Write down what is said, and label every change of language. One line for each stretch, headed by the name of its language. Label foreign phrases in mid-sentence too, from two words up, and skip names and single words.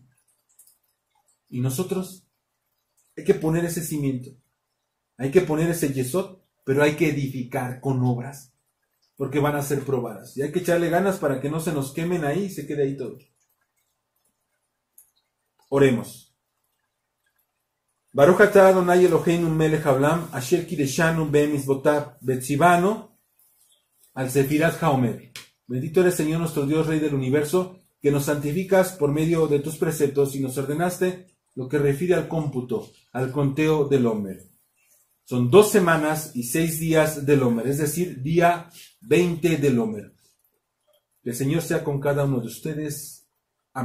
Spanish: Y nosotros hay que poner ese cimiento, hay que poner ese yesod, pero hay que edificar con obras, porque van a ser probadas. Y hay que echarle ganas para que no se nos quemen ahí y se quede ahí todo. Oremos.
Hebrew: ברוך אתה אדוני אלוהינו מלך העולם, אשר קידשנו במצוותיו וציוונו על ספירת העומר.
Spanish: Bendito eres, Señor nuestro Dios, Rey del universo, que nos santificas por medio de tus preceptos y nos ordenaste lo que refiere al cómputo, al conteo del Omer. Son 2 semanas y 6 días del Omer, es decir, día 20 del Omer. Que el Señor sea con cada uno de ustedes.